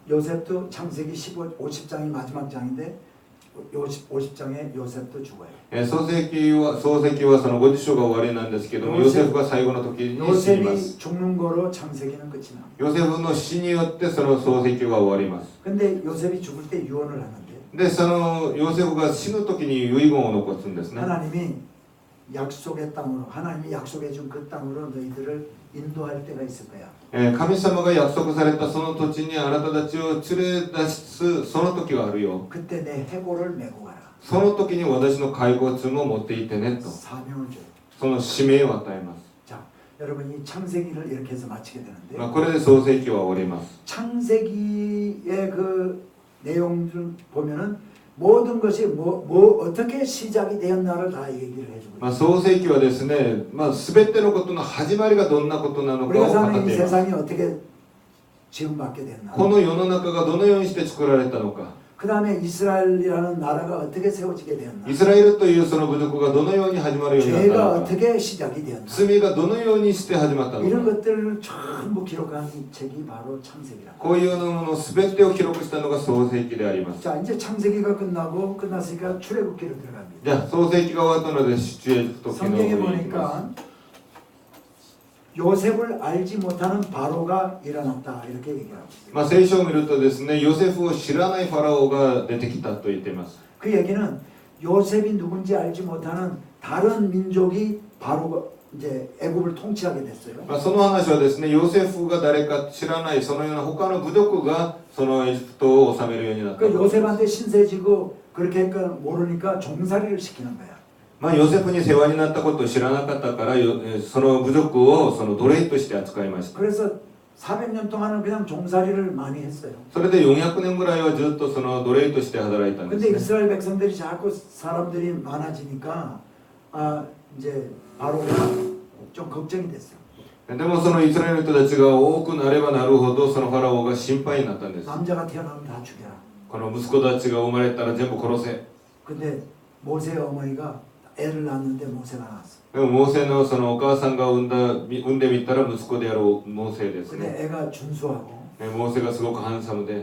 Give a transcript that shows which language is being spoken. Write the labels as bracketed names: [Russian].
[Korean] 요셉도 창세기 50장이 마지막 장인데 50장에 요셉도 죽어요. [Japanese] 創世記はその50章が終わりなんですけどもヨセフが最後の時に死にま [Korean] 요셉이 [Japanese] す [Korean] 죽는 거로 창세기는 끝이 나. [Japanese] ヨセフの死によってその創世記は終わります [Korean] 근데 요셉이 죽을 때 유언을 하는데 [Japanese] でそのヨセフが死ぬ時に遺言を残すんですね [Korean] 하나님이 약속의 땅으로 하나님이 약속해 준 그 땅으로 너희들을 인도할 때가 있을 거야. [Japanese] 神様が約束されたその土地にあなたたちを連れ出すその時があるよ [Korean] 그때 내 해골을 메고 가라. [Japanese] その時に私の骸骨も持って行ってねと [Korean] 사명을 줘요. [Japanese] その使命を与えます [Korean] 자, 여러분 이 창세기를 이렇게 해서 마치게 되는데 [Japanese] これで創世記は終わります [Korean] 창세기의 그 내용을 보면은 모든 것이 뭐 어떻게 시작이 되었나를 다 얘기를 해주고 [Japanese] 創世記はですね、全てのことの始まりがどんなことなのか [Korean] 우리가 [Japanese] を語 [Korean] 사는 [Japanese] っ [Korean] 이 [Japanese] ています [Korean] 세상이 어떻게 지음받게 됐나 [Japanese] この世の中がどのようにして作られたのか [Korean] 그 다음에 이스라엘이라는 나라가 어떻게 세워지게 되었나 [Japanese] イスラエルというその部族がどのように始まるようになった [Korean] 죄가 [Japanese] のか [Korean] 어떻게 시작이 되었나 [Japanese] 罪がどのようにして始まったの [Korean] 이런 [Japanese] か [Korean] 것들을 전부 기록한 책이 바로 창세기라 [Japanese] こういうもの全てを記録したのが創世記であります [Korean] 자 이제 창세기가 끝났으니까 출애굽기로 들어갑니다 [Japanese] じゃあ創世記が終わったので出エジプト記の方 [Korean] 성경에 [Japanese] に行きます [Korean] 보니까 요셉을 알지 못하는 바로가 일어났다 이렇게 얘기하고 있어요 [Japanese] 聖書を見るとですねヨセフを知らないファラオが出てきたと言っています [Korean] 그 얘기는 요셉이 누군지 알지 못하는 다른 민족이 바로 이제 애굽을 통치하게 됐어요. [Japanese] その話はですねヨセフが誰か知らないそのような他の部族がそのエジプトを治めるようになった [Korean] 그 요셉한테 신세지고 그렇게 모르니까 종살이를 시키는 거야. [Japanese] ヨセフに世話になったことを知らなかったからその部族をその奴隷として扱いました [Korean] 그래서 400년 동안은 그냥 종살이를 많이 했어요. [Japanese] それで400年ぐらいはずっとその奴隷として働いたんで [Korean] 근데 [Japanese] す、ね、 [Korean] 이스라엘 백성들이 자꾸 사람들이 많아지니까 이제 바로가 좀 걱정이 됐어요. [Japanese] でもそのイスラエルの人たちが多くなればなるほどそのファラオが心配になったんです [Korean] 남자가 태어나면 다 죽여라. [Japanese] この息子たちが生まれたら全部殺せ [Korean] 근데 모세의 어머니가 애를 낳았는데 모세가 낳았어. [Japanese] でもモーセのそのお母さんが産んでみたら息子であるモーセですね [Korean] 근데 애가 준수하고 [Japanese] モーセがすごくハンサムで